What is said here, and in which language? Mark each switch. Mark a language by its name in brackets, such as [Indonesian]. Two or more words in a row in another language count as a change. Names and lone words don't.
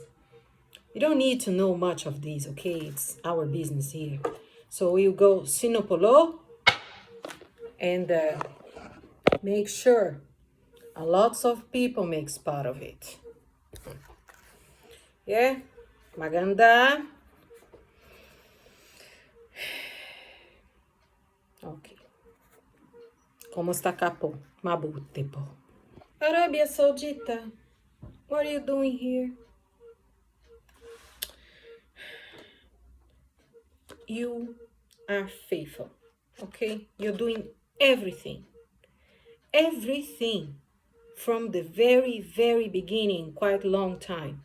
[English] You don't need to know much of these, okay? It's our business here. So you go Sinopolo and make sure lots of people makes part of it. Yeah? Maganda. Okay. [Spanish] Como está capo? [Filipino] Mabuti po. [English] Arabia Saudita. What are you doing here? You are faithful. Okay? You're doing everything. Everything from the very, very beginning, quite a long time.